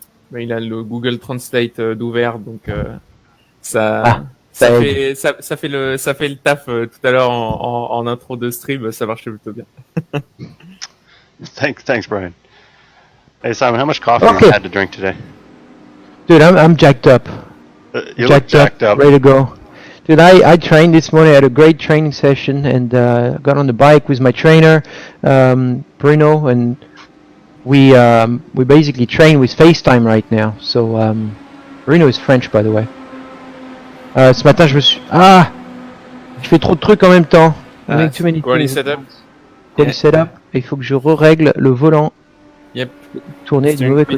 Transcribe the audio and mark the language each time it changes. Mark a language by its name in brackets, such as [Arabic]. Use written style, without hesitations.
[French] Ben, il a le Google Translate d'ouvert, donc ça fait le taf tout à l'heure en intro de stream, ça marchait plutôt bien. [English] Thanks, Brian. Hey Simon, how much coffee have you had to drink today? Dude, I'm jacked up. You look jacked up. Ready to go. Dude, I trained this morning. I had a great training session and got on the bike with my trainer, Pagenaud, and we basically train with FaceTime right now. So, Pagenaud is French, by the way. [French] Ce matin, je fais trop de trucs en même temps. [English] Too many quality things. setup. Quality setup. [French] Il faut que je règle le volant. [English] Yep. [French] Tourner du mauvais côté.